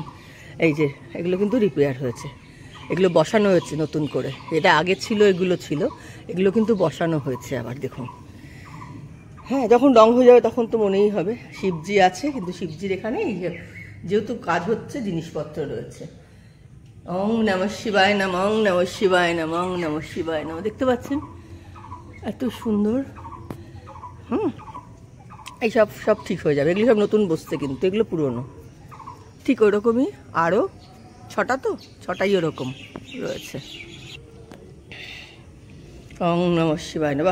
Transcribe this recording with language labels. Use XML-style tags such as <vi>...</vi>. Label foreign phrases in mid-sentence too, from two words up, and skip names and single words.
<bn>এই যে এগুলো কিন্তু রিপেয়ার হয়েছে, এগুলো বসানো হয়েছে নতুন করে। এটা আগে ছিল, এগুলো ছিল, এগুলো কিন্তু বসানো হয়েছে আবার, দেখুন। হ্যাঁ, যখন রং হয়ে যাবে তখন তো মনেই হবে। শিবজি আছে, কিন্তু শিবজির এখানে যেহেতু কাজ হচ্ছে জিনিসপত্র রয়েছে।</bn> <sa>ওং নমঃ শিবায় নমঃ, ওং নমঃ শিবায় নমঃ, ওং নমঃ শিবায় নমঃ।</sa> <bn>দেখতে পাচ্ছেন এত সুন্দর। এই সব ঠিক হয়ে যাবে, এগুলো সব নতুন বসছে, কিন্তু এগুলো পুরনো। ঠিক ওরকমই আরও 6টা, তো 6টাই ওরকম রয়েছে।</bn> <sa>ওং নমঃ শিবায় নমঃ।</sa>